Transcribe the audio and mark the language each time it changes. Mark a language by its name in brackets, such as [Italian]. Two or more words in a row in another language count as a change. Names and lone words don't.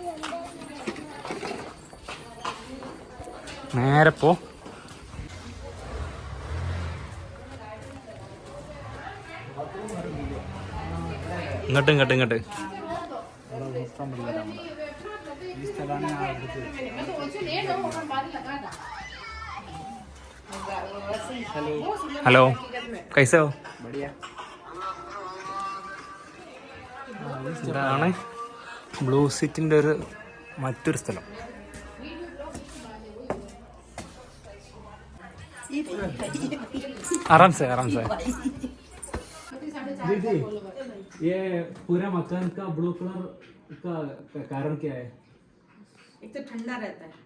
[Malayalam] നേരെ പോ, ഇങ്ങോട്ട് ഹലോ, കൈസോ? ഇതാണ് ബ്ലൂ സിറ്റിൻ്റെ ഒരു മറ്റൊരു സ്ഥലം. [Hindi] आराम से ये पूरा मकान का [English] blue colour [Hindi] का कारण क्या है? एक तो ठंडा रहता है,